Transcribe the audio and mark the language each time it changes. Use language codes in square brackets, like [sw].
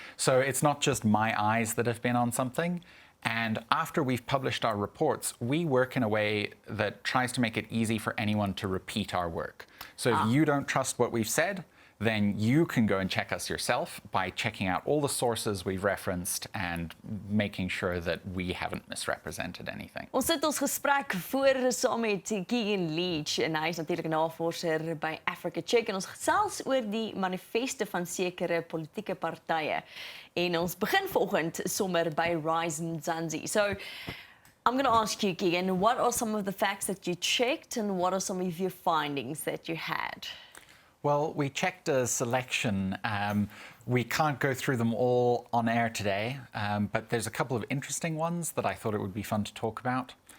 [en] So it's not just my eyes that have been on something. And after we've published our reports, we work in a way that tries to make it easy for anyone to repeat our work. So if you don't trust what we've said, then you can go and check us yourself by checking out all the sources we've referenced and making sure that we haven't misrepresented anything. [af] Ons sit ons gesprek voor saam met Keegan Leech en hy is natuurlik 'n navorser by Africa Check en ons gesels oor die manifeste van sekere politieke partye. En ons begin vanoggend sommer by Rise Mzansi. [en] So I'm going to ask you, Keegan, what are some of the facts that you checked and what are some of your findings that you had? Well, we checked a selection. We can't go through them all on air today, but there's a couple of interesting ones that I thought it would be fun to talk about.